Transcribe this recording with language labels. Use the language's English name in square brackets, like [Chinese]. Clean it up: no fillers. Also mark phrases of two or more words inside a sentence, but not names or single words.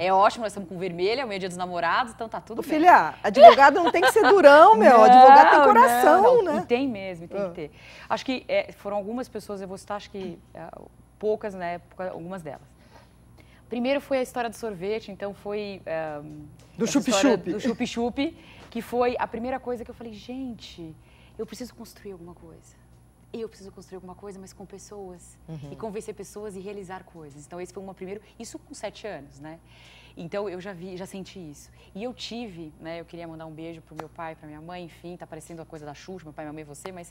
[Portuguese] É ótimo, nós estamos com vermelho, amanhã é dia dos namorados, então tá tudo bem. Filha, advogado não tem que ser durão, meu. Não, advogado tem coração, né? E tem mesmo, tem que ter. Acho que foram algumas pessoas, eu vou citar, acho que poucas na época, algumas delas. Primeiro foi a história do sorvete, então foi... do chup-chup. Do chup-chup, que foi a primeira coisa que eu falei, gente, eu preciso construir alguma coisa. Eu preciso construir alguma coisa, mas com pessoas. E convencer pessoas e realizar coisas. Então, esse foi uma primeira... Isso com 7 anos, né? Então, eu já senti isso. E eu tive, né? Eu queria mandar um beijo pro meu pai, pra minha mãe, enfim, tá parecendo a coisa da Xuxa, meu pai, minha mãe, você, mas...